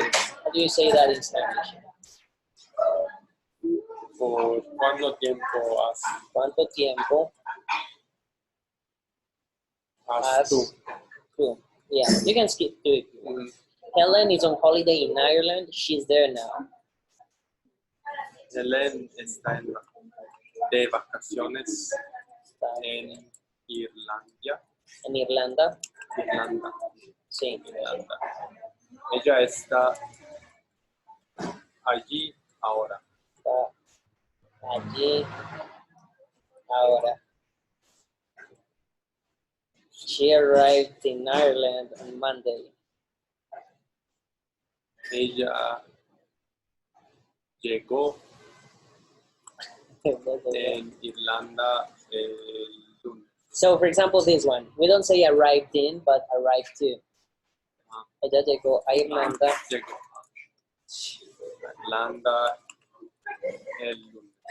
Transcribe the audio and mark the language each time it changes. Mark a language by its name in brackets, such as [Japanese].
[English] How do you say that in Spanish? [Spanish] ¿Por cuánto tiempo has? ¿Cuánto tiempo Has tú? [English] tú? Yeah, you can skip to it. Helen is on holiday in Ireland. She's there now. [Spanish] Helen está de vacaciones en Irlanda. En Irlanda. Irlanda. Sí. Irlanda. Ella está allí ahora. Está allí ahora. [English] She arrived in Ireland on Monday. [Spanish] Ella llegó en Irlanda el lunes. [English] So, for example, this one. We don't say arrived in, but arrived to. [Spanish] Ella llegó a Irlanda. Llegó a Irlanda el lunes.